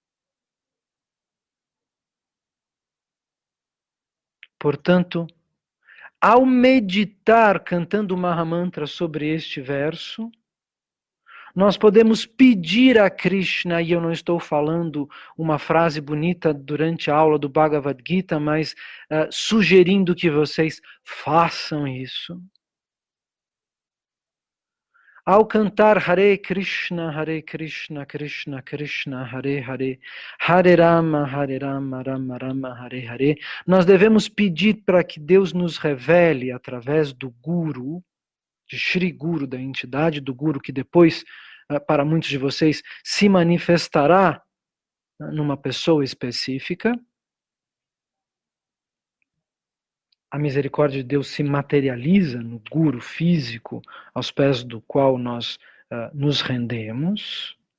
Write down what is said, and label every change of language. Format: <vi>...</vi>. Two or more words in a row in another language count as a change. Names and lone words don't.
<pt>Portanto, ao meditar cantando o Mahamantra sobre este verso, nós podemos pedir a Krishna, e eu não estou falando uma frase bonita durante a aula do Bhagavad Gita, mas sugerindo que vocês façam isso. Ao cantar Hare Krishna, Krishna Krishna, Hare Hare, Hare Rama, Rama Rama, Hare Hare, nós devemos pedir para que Deus nos revele através do Guru, de Shri Guru, da entidade do Guru, que depois, para muitos de vocês, se manifestará numa pessoa específica. A misericórdia de Deus se materializa no Guru físico, aos pés do qual nós nos rendemos.</pt>